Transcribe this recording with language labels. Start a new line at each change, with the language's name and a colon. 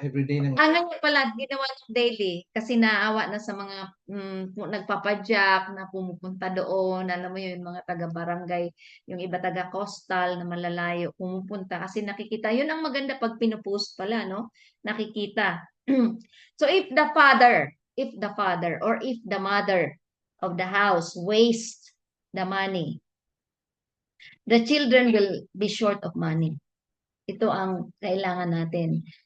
Filipino: Everyday ng ngayon pala, ginawa ng daily kasi naawa na sa mga nagpapadyak na pumupunta doon. Alam mo yun, yung mga taga-barangay, yung iba taga-coastal na malalayo, pumupunta kasi nakikita. Yun ang maganda pag pinupost pala, no? Nakikita.
English: So if the father or if the mother of the house waste the money, the children will be short of money.
Filipino: Ito ang kailangan natin.